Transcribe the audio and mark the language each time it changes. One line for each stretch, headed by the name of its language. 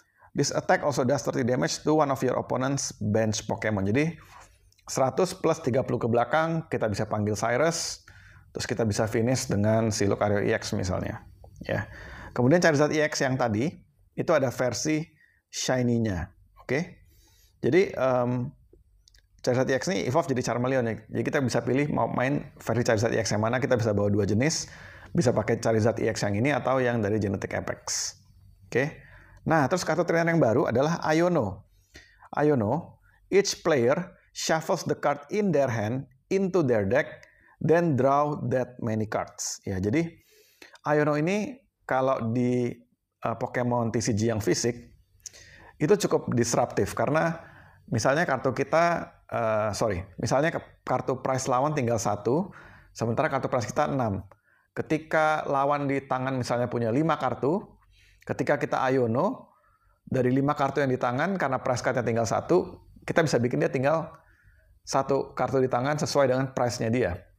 English: This attack also does 30 damage to one of your opponent's bench Pokemon.
Indonesian: Jadi 100 plus 30 ke belakang, kita bisa panggil Cyrus, terus kita bisa finish dengan si Lucario EX misalnya. Ya. Kemudian Charizard EX yang tadi, itu ada versi shiny-nya. Oke? Jadi Charizard EX ini evolve jadi Charmeleon ya. Jadi kita bisa pilih mau main versi Charizard EX yang mana, kita bisa bawa dua jenis. Bisa pakai Charizard EX yang ini atau yang dari Genetic Apex. Oke. Nah, terus kartu trainer yang baru adalah Iono.
English: Iono, each player shuffles the card in their hand into their deck, then draw that many cards.
Indonesian: Ya, jadi Iono ini kalau di Pokemon TCG yang fisik itu cukup disruptif karena misalnya kartu kita misalnya kartu prize lawan tinggal 1, sementara kartu prize kita 6. Ketika lawan di tangan misalnya punya 5 kartu, ketika kita Iono, dari 5 kartu yang di tangan, karena prize card-nya tinggal 1, kita bisa bikin dia tinggal 1 kartu di tangan sesuai dengan price-nya dia.